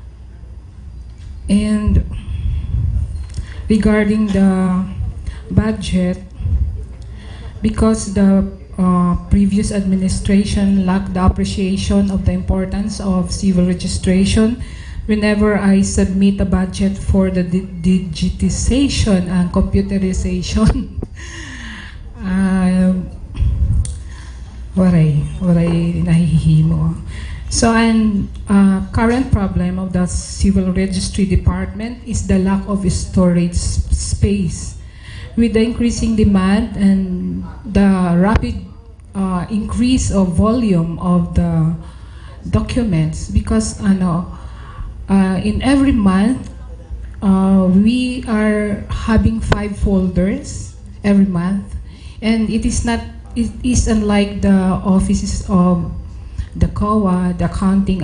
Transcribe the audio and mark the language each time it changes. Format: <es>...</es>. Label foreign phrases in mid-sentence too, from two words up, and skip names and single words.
<en>And regarding the budget, because the previous administration lacked the appreciation of the importance of civil registration, whenever I submit a budget for the digitization and computerization,</en> <war>waray nahihimo.</war> <en>So, and current problem of the civil registry department is the lack of storage space. With the increasing demand and the rapid increase of volume of the documents, because in every month we are having 5 folders every month, and it is unlike the offices of the COA, the accounting.</en>